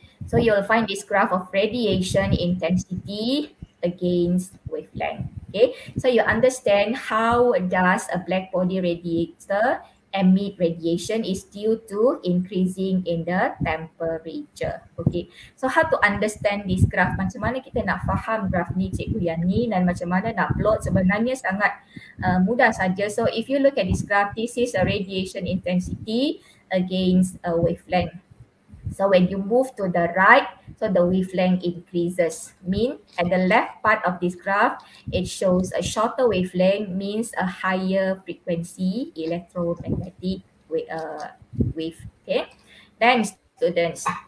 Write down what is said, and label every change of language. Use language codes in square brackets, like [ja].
[en] So you'll find this graph of radiation intensity against wavelength. Okay, so you understand how does a black body radiator emit radiation is due to increasing in the temperature. Okay, so how to understand this graph? [ms] Macam mana kita nak faham graph ni, Cikgu Yani, dan macam mana nak plot? Sebenarnya sangat mudah saja. [en] So if you look at this graph, this is a radiation intensity against a wavelength. So when you move to the right, so the wavelength increases. Mean at the left part of this graph, it shows a shorter wavelength, means a higher frequency electromagnetic wave. Okay. Then students,